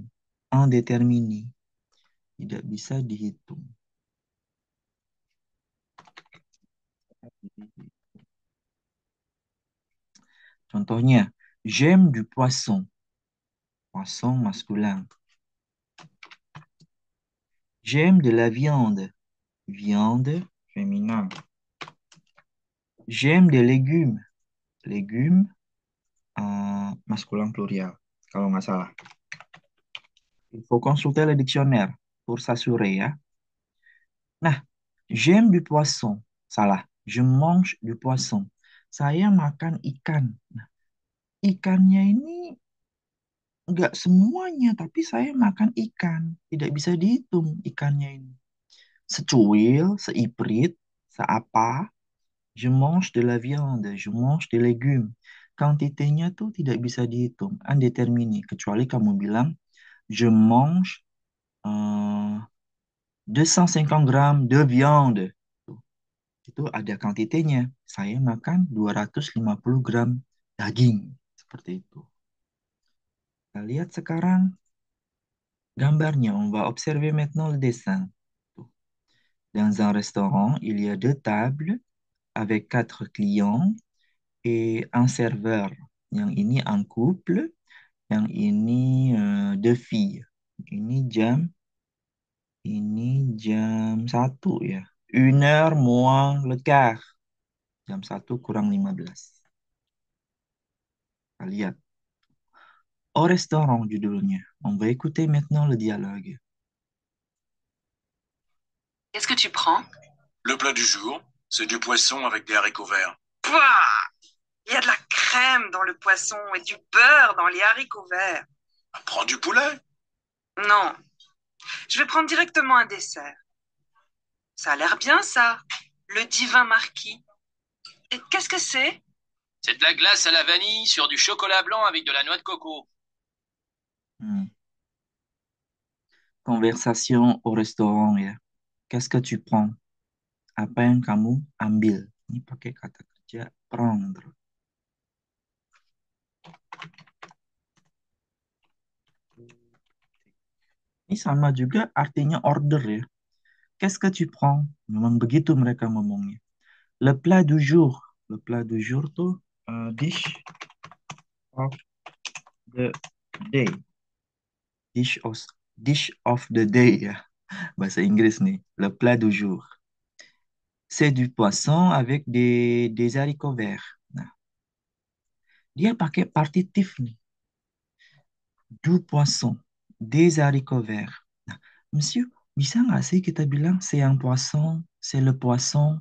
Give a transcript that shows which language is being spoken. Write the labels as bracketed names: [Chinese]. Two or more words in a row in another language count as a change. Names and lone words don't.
[Indonesian] Indéterminé, tidak bisa dihitung. Contohnya, [French] j'aime du poisson, poisson masculin. J'aime de la viande, viande féminin. J'aime des légumes, légumes masculin pluriel, [Indonesian] kalau nggak salah. [French] Il faut consulter le dictionnaire pour s'assurer ya. [Indonesian] Nah, [French] j'aime du poisson. Salah. Je mange du poisson. [Indonesian] Saya makan ikan. Nah, ikannya ini nggak semuanya, tapi saya makan ikan. Tidak bisa dihitung ikannya ini. Secuil, seiprit, seapa. [French] Je mange de la viande. Je mange des légumes. [Indonesian] Kuantitinya tuh tidak bisa dihitung. Indéterminé. Kecuali kamu bilang, [French] je mange 250 grammes de viande. [Indonesian] Itu ada kuantitinya. Saya makan 250 gram daging. Seperti itu. Kita lihat sekarang gambarnya. [French] On va observer maintenant le dessin. [Indonesian] Tuh. [French] Dans un restaurant, il y a deux tables avec quatre clients et un serveur. [Indonesian] Yang ini [French] un couple, [Indonesian] yang ini [French] deux filles. [Indonesian] Ini jam 1 ya. [French] Une heure moins le quart. [Indonesian] Jam 1 kurang 15. Kita lihat. [French] Au restaurant judulnya. On va écouter maintenant le dialogue. Qu'est-ce que tu prends? Le plat du jour, c'est du poisson avec des haricots verts. Pouah! Il y a de la crème dans le poisson et du beurre dans les haricots verts. Prends du poulet. Non, je vais prendre directement un dessert. Ça a l'air bien, ça. Le divin marquis. Et qu'est-ce que c'est? C'est de la glace à la vanille sur du chocolat blanc avec de la noix de coco. Hmm. Conversation au restaurant ya. Qu'est-ce que tu prends? [Indonesian] Apa yang kamu ambil? Ini pakai kata kerja prendre. Ini sama juga artinya order ya. [French] Qu'est-ce que tu prends? [Indonesian] Memang begitu mereka ngomongnya. [French] Le plat du jour. Le plat du jour tuh [English] dish of the day. Dish of, dish of the day ya. [Indonesian] Bahasa Inggris nih. [French] Le plat du jour. C'est du poisson avec des haricots verts. [Indonesian] Nah, dia pakai partitif nih. [French] Du poisson, des haricots verts. [Indonesian] Nah, monsieur, bisa nggak sih kita bilang [French] c'est un poisson, c'est le poisson?